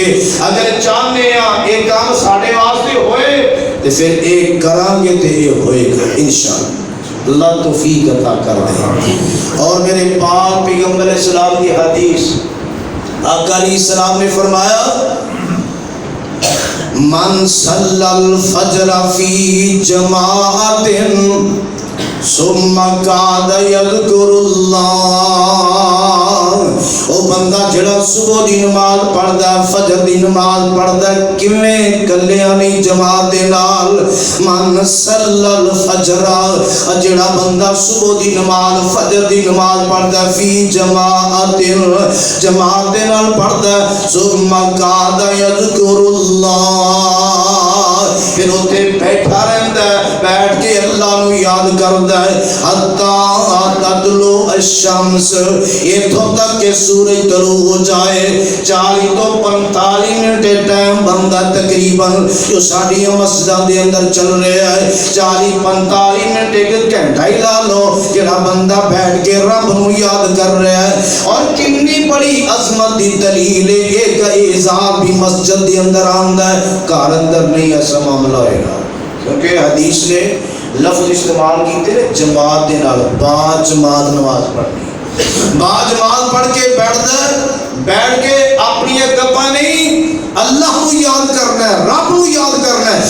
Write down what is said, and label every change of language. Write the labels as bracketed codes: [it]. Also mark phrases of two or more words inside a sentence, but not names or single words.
[pa] اگر چاہنے ہیں ایک کام ساڑھے واسطے ہوئے تو پھر ایک کران گے تو یہ ہوئے گا انشاءاللہ، اللہ توفیق عطا کر دے۔ [ur] اور میرے پاک پیغمبر [ar] علیہ السلام [ur] کی حدیث، آقا [ar] علیہ السلام [ur] نے فرمایا [ar] من صلی الفجر فی جماعت ثم قعد یذکر [pa] اللہ، او بندہ جڑا صبح دی نماز پڑھدا ہے، فجر دی نماز پڑھدا ہے، کیویں کلیاں نہیں جماعت دے نال، [ar] من صلی الفجر، [pa] جڑا بندہ صبح دی نماز فجر دی نماز پڑھدا ہے، [ar] فی جماعت [pa] جماعت دے نال پڑھدا ہے، [ar] ثم قعد یذکر اللہ، [pa] پھر اوتھے بیٹھا رہندا ہے، بیٹھ کے اللہ نو یاد کردا ہے، [ar] حتی تطلع الشمس، [pa] ایتھوں تک کہ سورج طلوع ہو جائے۔ 40 تو 45 منٹ ٹائم بندہ تقریباً جو ساڈیاں مسجداں دے اندر چل رہا ہے، 40-45 منٹ ایک گھنٹہ ہی لا لو جڑا بندہ بیٹھ کے رب نو یاد کر رہا ہے۔ اور کتنی بڑی عظمت دی دلیل ہے، ایک اعزاز بھی مسجد دے اندر آندا ہے، گھر اندر نہیں ایسا معاملہ ہوئے گا، کیونکہ حدیث نے لفظ استعمال کیتے ہیں جماعت دے نال، با جماعت نماز پڑھنی، با جماعت پڑھ کے بیٹھ کے اپنی گپاں نہیں، اللہ کو یاد کرنا ہے، رب کو یاد کرنا ہے۔